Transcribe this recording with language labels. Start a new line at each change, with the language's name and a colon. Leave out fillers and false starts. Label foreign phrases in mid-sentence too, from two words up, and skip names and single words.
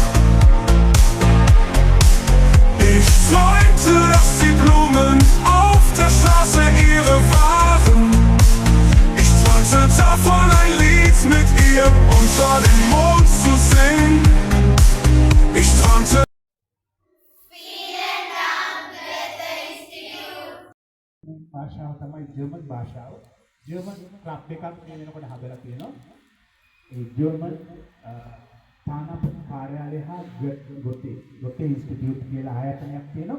German: Ich träumte, dass die Blumen auf der Straße ihre waren. Ich träumte davon, ein Lied mit ihr unter dem Mond zu singen. Ich träumte.
Sinhala: භාෂාව තමයි ජර්මන් භාෂාව.
English: German club
Sinhala: එකක් මේ වෙනකොට හදලා තියෙනවා. ඒ ජර්මන් තානාපති කාර්යාලය හා ගොතේ ඉන්ස්ටිටියුට් කියලා ආයතනයක් තියෙනවා.